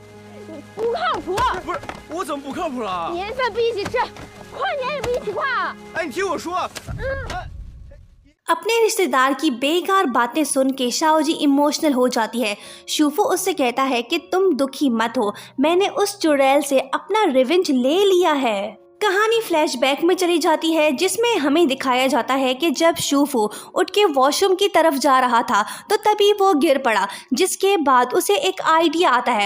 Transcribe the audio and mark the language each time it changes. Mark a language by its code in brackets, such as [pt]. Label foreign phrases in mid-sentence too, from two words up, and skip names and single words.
[zh] 不靠谱！不是，我怎么不靠谱了？年饭不一起吃，跨年也不一起跨啊！哎，你听我说。 [hi] अपने रिश्तेदार की बेकार बातें सुन के शाओजी इमोशनल हो जाती है। शूफू उससे कहता है कि तुम दुखी मत हो, मैंने उस चुड़ैल से अपना रिवेंज ले लिया है। कहानी फ्लैशबैक में चली जाती है जिसमें हमें दिखाया जाता है कि जब शूफू उठ के वॉशरूम की तरफ जा रहा था तो तभी वो गिर पड़ा, जिसके बाद उसे एक आइडिया आता है।